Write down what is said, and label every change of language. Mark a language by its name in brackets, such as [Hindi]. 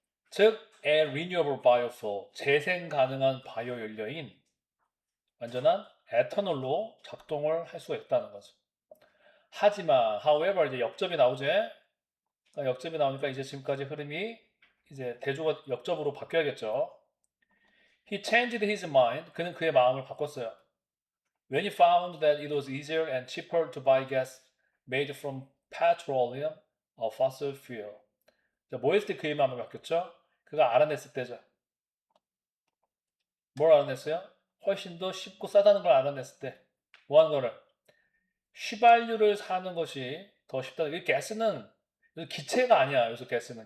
[Korean] 즉, [English] a renewable biofuel, [Korean] 재생 가능한 바이오 연료인 완전한 에탄올로 작동을 할 수가 있다는 거죠. 하지만, [English] however, [Korean] 이제 역점이 나오죠. 역점이 나오니까 이제 지금까지 흐름이 이제 대조가 역접으로 바뀌어야겠죠. [English] He changed his mind. [Korean] 그는 그의 마음을 바꿨어요. [English] When he found that it was easier and cheaper to buy gas made from petroleum, a fossil fuel. [Korean] 자, 뭐 했을 때 그의 마음을 바뀌었죠? 그가 알아냈을 때죠. 뭘 알아냈어요? 훨씬 더 쉽고 싸다는 걸 알아냈을 때. 뭐 하는 거를? 휘발유를 사는 것이 더 쉽다. 이 가스는 기체가 아니야. 여기서 가스는.